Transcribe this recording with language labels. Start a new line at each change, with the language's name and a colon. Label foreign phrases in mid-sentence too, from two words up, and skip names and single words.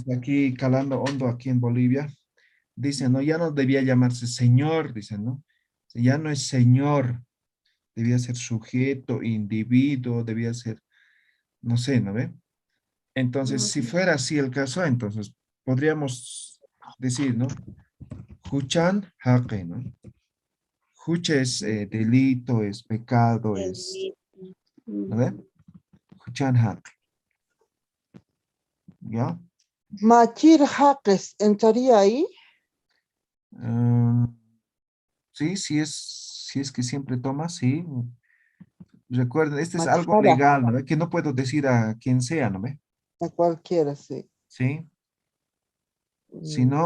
Spanish: está aquí calando hondo aquí en Bolivia, dice, ¿no? Ya no debía llamarse señor, dicen, ¿no? Ya no es señor, debía ser sujeto, individuo, debía ser, no sé, ¿no ve? Entonces, si Ujú. fuera así el caso, entonces podríamos decir, ¿no?
Aymara: Huchan haqe, ¿no?
Spanish: Hucha es delito, es pecado, es, Delito. ¿no ve? Ujú.
Aymara: Huchan haqe, ¿ya? Machir Jaques,
Spanish: ¿entraría ahí? Mm, sí, si es que siempre toma, sí. Recuerden, este es algo Machara, legal, ¿no ve? Que no puedo decir a quien sea, ¿no ve? a cualquiera, sí. Sí. Mm,